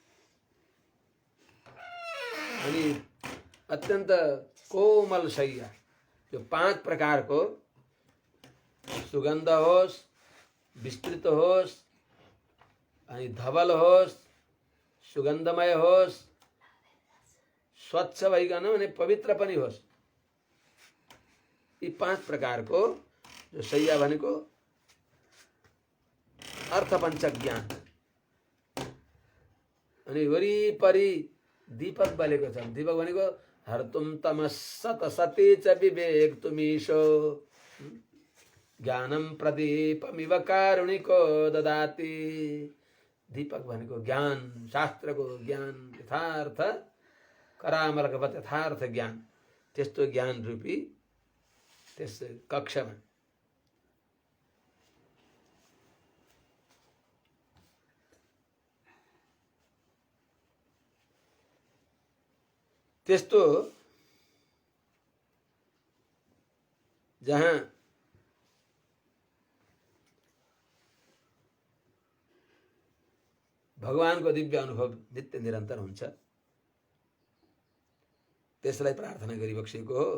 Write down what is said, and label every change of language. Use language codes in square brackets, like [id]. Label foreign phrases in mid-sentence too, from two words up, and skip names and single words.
[ne] अनि अत्यन्त कोमल शय्या, जो 5 प्रकारको सुगन्ध होस्, विस्तृत होस्, अनि धवल होस्, सुगन्धमय होस्, स्वच्छ भइकन भने पवित्र पनि होस्, यी 5 प्रकारको जो शय्या भनेको अर्थपञ्च ज्ञान। अनि वरिपरि दीपक बलेको छ। दीपक भनेको [sa] हर्तुम तमस्सत सती च विवेक तुमीशो ज्ञानम प्रदीपमिव कारुणिको ददाति। [ne] दीपक भनेको ज्ञान, शास्त्रको ज्ञान, यथार्थ करामर्गवत यथार्थ ज्ञान, त्यस्तो ज्ञान रूपी त्यस कक्षमा त्यस्तो जहाँ भगवानको दिव्य अनुभव नित्य निरन्तर हुन्छ, त्यसलाई प्रार्थना गरिबक्सेको हो।